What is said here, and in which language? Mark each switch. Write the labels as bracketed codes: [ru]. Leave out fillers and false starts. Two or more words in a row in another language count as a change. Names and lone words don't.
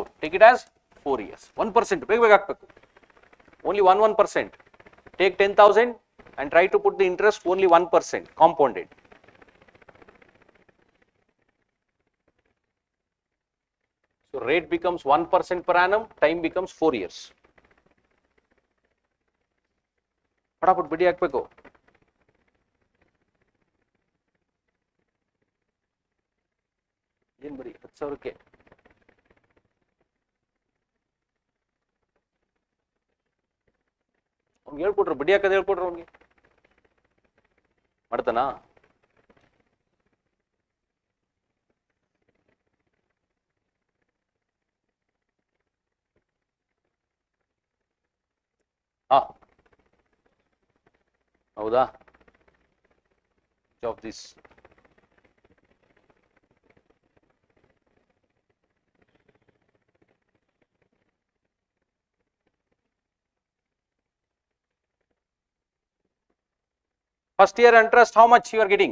[en] Take it as 4 years. 1%. Only 1%. Take 10,000 and try to put the interest only 1% compounded. So rate becomes 1% per annum, time becomes 4 years. [kn] ಫಟಾಫಟ್ ಬಡ್ಡಿ ಹಾಕಬೇಕು. ಏನು ಬರಿ 10,000ಕ್ಕೆ ಅವ್ನಿಗೆ ಹೇಳ್ಕೊಟ್ರು, ಬಡ್ಡಿ ಹಾಕೋದು ಹೇಳ್ಕೊಟ್ರು ಅವ್ನಿಗೆ. ಮಾಡ್ತಾನಾ? ಹಾ, ಹೌದಾ? [en] Of this first year interest, how much you are getting?